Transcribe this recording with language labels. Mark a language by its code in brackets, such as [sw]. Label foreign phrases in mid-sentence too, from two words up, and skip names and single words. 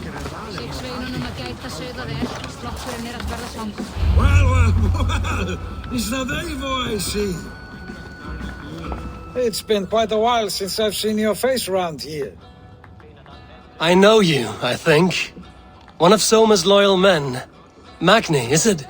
[is] Sig sveinunum að gæta sauða vel. Flokkurinn að verða svangur. [en] Well, it's not Eivor, I see. It's been quite a while since I've seen your face around here. I know you, I think. One of Soma's loyal men. Magni, is it?